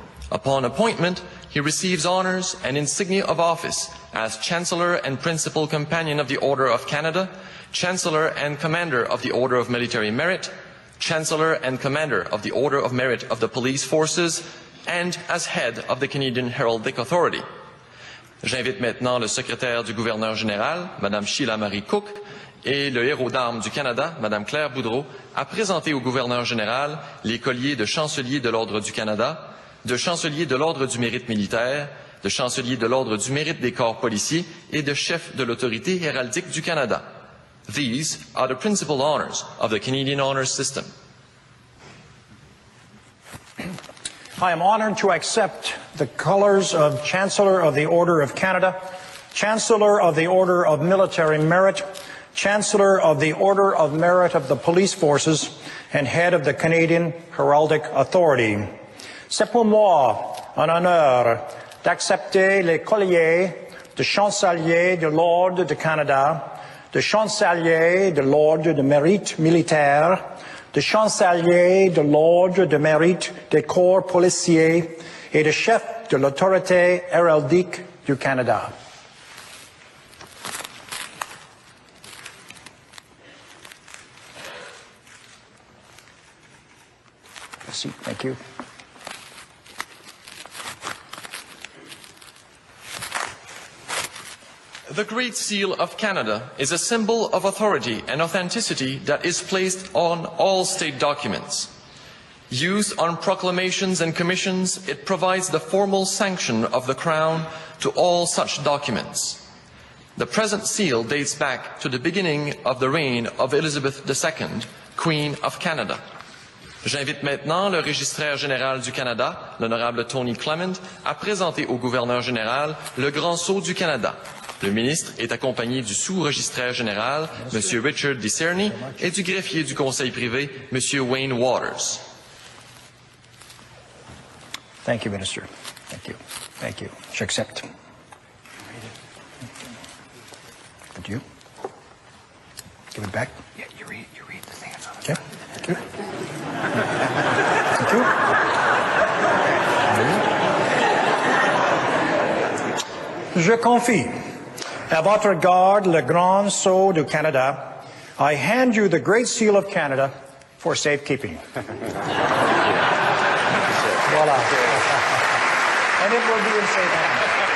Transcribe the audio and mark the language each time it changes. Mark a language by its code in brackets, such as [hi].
[en] Upon appointment, he receives honours and insignia of office as Chancellor and Principal Companion of the Order of Canada, Chancellor and Commander of the Order of Military Merit, Chancellor and Commander of the Order of Merit of the Police Forces, and as Head of the Canadian Heraldic Authority. [fr] J'invite maintenant le secrétaire du gouverneur général, Madame Sheila Marie Cook, et le héros d'armes du Canada, Madame Claire Boudreau, à présenter au gouverneur général les colliers de chancelier de l'Ordre du Canada, de chancelier de l'Ordre du Mérite militaire, de chancelier de l'Ordre du Mérite des corps policiers et de chef de l'autorité héraldique du Canada. [en] These are the principal honours of the Canadian Honours System. I am honoured to accept the colours of Chancellor of the Order of Canada, Chancellor of the Order of Military Merit, Chancellor of the Order of Merit of the Police Forces, and Head of the Canadian Heraldic Authority. [fr] C'est pour moi un honneur d'accepter les colliers de chancelier de l'Ordre du Canada, de chancelier de l'Ordre de Mérite militaire, de chancelier de l'Ordre de mérite des corps policiers et de chef de l'autorité héraldique du Canada. Merci. [en] Thank you. The Great Seal of Canada is a symbol of authority and authenticity that is placed on all state documents. Used on proclamations and commissions, it provides the formal sanction of the Crown to all such documents. The present seal dates back to the beginning of the reign of Elizabeth II, Queen of Canada. [fr] J'invite maintenant le registraire général du Canada, l'honorable Tony Clement, à présenter au gouverneur général le Grand Sceau du Canada. Le ministre est accompagné du sous-registraire général, M. Richard Discerny, et du greffier du conseil privé, M. Wayne Waters. [en] Thank you, Minister. Thank you. Thank you. [fr] J'accepte. [en] Would you? Give it back. Yeah, you read the things on it. Okay. Thank you. Thank you. [fr] Je confie à votre garde le Grand Sceau du Canada. [en] I hand you the Great Seal of Canada for safekeeping. Voila. And it will be in safe hands.